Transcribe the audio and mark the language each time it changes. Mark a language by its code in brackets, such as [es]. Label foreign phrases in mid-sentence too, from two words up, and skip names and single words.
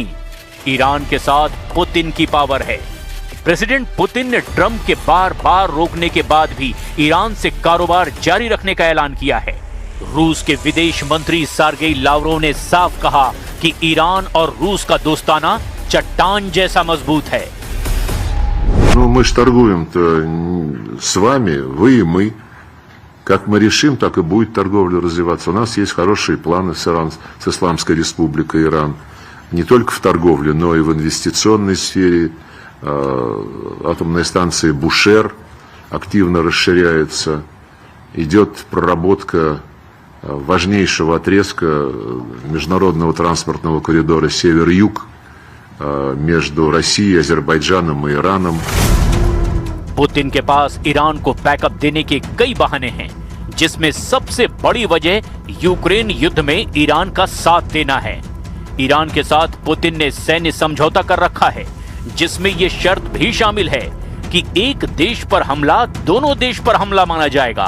[hi] ईरान के साथ पुतिन की पावर है। प्रेसिडेंट पुतिन ने ट्रंप के बार बार रोकने के बाद भी ईरान से कारोबार जारी रखने का ऐलान किया है। रूस के विदेश मंत्री सर्गेई लावरोव ने साफ कहा कि ईरान और रूस का दोस्ताना चट्टान जैसा मजबूत है। [ru] Мы же торгуем-то с вами, вы и мы. Как мы решим, так и будет торговля развиваться. У нас есть хорошие планы с Исламской Республикой Иран. Не только в торговле, но и в инвестиционной сфере. Атомная станция Бушер активно расширяется. Идет проработка важнейшего отрезка международного транспортного коридора север-юг между Россией, Азербайджаном и Ираном. [hi] पुतिन के पास ईरान को बैकअप देने के कई बहाने हैं, जिसमें सबसे बड़ी वजह यूक्रेन युद्ध में ईरान का साथ देना है। ईरान के साथ पुतिन ने सैन्य समझौता कर रखा है, जिसमें यह शर्त भी शामिल है कि एक देश पर हमला दोनों देश पर हमला माना जाएगा।